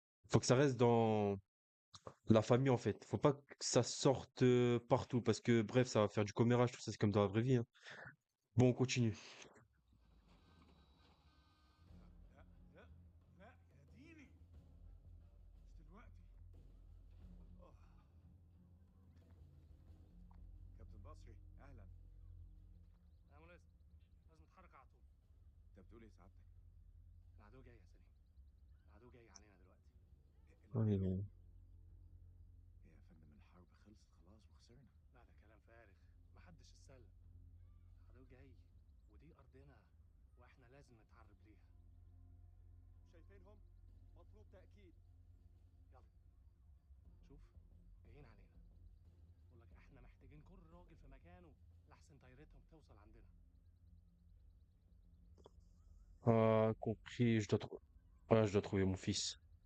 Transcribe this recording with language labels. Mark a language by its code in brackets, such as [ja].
[fr] Faut que ça reste dans la famille en fait. Faut pas que ça sorte partout parce que bref, ça va faire du commérage, tout ça, c'est comme dans la vraie vie, hein. Bon, on continue. [ar] لا لا لا يا ديني، مش دلوقتي. أوه. كابتن بصري اهلا. يا مناسب، لازم نتحرك على طول. انت بتقول ايه سعادتك؟ العدو جاي يا سليم، العدو جاي علينا دلوقتي. العدو؟ يا فندم الحرب خلصت خلاص وخسرنا. لا ده كلام فارغ، محدش اتسلم. العدو جاي ودي أرضنا وإحنا لازم نتعرب ليها. شايفينهم؟ مطلوب تأكيد. يلا شوف، جايين علينا. بقول لك إحنا محتاجين كل راجل في مكانه لحسن طيارتهم توصل عندنا. [fr] Ah, compris, je dois trouver mon fils.